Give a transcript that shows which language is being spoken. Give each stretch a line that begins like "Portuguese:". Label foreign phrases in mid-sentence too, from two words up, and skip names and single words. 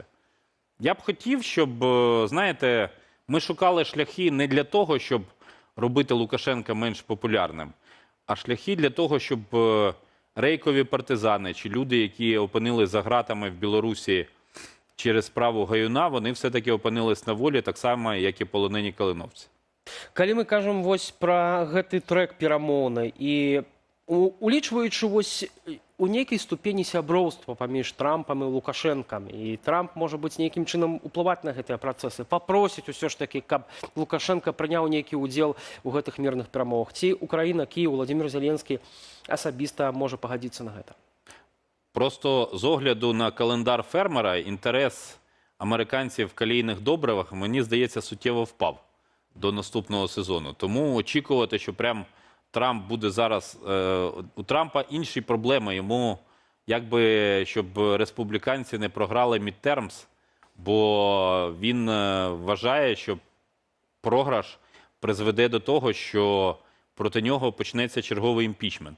Ukrainian: Я б хотів, щоб, знаєте, ми шукали шляхи не для того, щоб робити Лукашенка менш популярним, а шляхи для того, щоб рейкові партизани чи люди, які опинились за ґратами в Білорусі через справу Гаюна, вони все-таки опинились на волі, так само, як і полонені калиновці.
Belarusian: Калі мы кажам вось пра гэты трэк перамоўны і улічваючы вось у нейкай ступені сяброўства паміж Трампам і Лукашэнкам, і Трамп, можа быць, нейкім чынам уплываць на гэтыя працэсы, папросіць усё ж такі, каб Лукашенка прыняў нейкі ўдзел у гэтых мірных перамовах. Ці Украіна, Кіеў, Владимир Зеленскі асабіста можа пагадзіцца на гэта?
Ukrainian: Просто з огляду на календар фермера інтерес американців в калійних добривах, мені здається, суттєво впав до наступного сезону. Тому очікувати, що прям Трамп буде зараз... У Трампа інші проблеми. Йому, якби, щоб республіканці не програли мідтермс, бо він вважає, що програш призведе до того, що проти нього почнеться черговий імпічмент.